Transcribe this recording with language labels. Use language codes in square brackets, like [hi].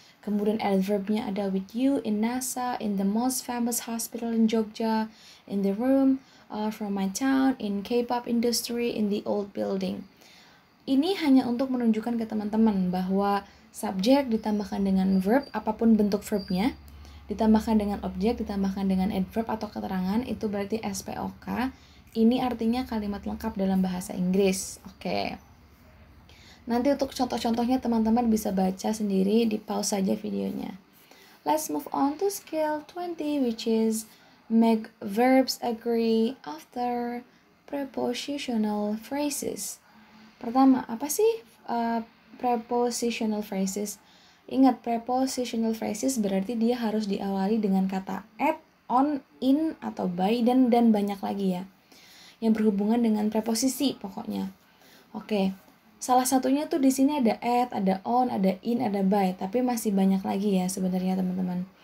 [id] Kemudian adverbnya ada [en] with you, in NASA, in the most famous hospital in Jogja, in the room, from my town, in K-pop industry, in the old building. [id] Ini hanya untuk menunjukkan ke teman-teman bahwa subjek ditambahkan dengan verb, apapun bentuk verbnya, ditambahkan dengan objek, ditambahkan dengan adverb atau keterangan, itu berarti SPOK. Ini artinya kalimat lengkap dalam bahasa Inggris. Oke. Nanti untuk contoh-contohnya teman-teman bisa baca sendiri, di pause saja videonya. [en] Let's move on to skill 20, which is make verbs agree after prepositional phrases. [id] Pertama, apa sih prepositional phrases? Ingat, prepositional phrases berarti dia harus diawali dengan kata at, on, in, atau by, dan banyak lagi ya. Yang berhubungan dengan preposisi pokoknya. Oke. Salah satunya tuh di sini ada at, ada on, ada in, ada by, tapi masih banyak lagi ya sebenarnya teman-teman.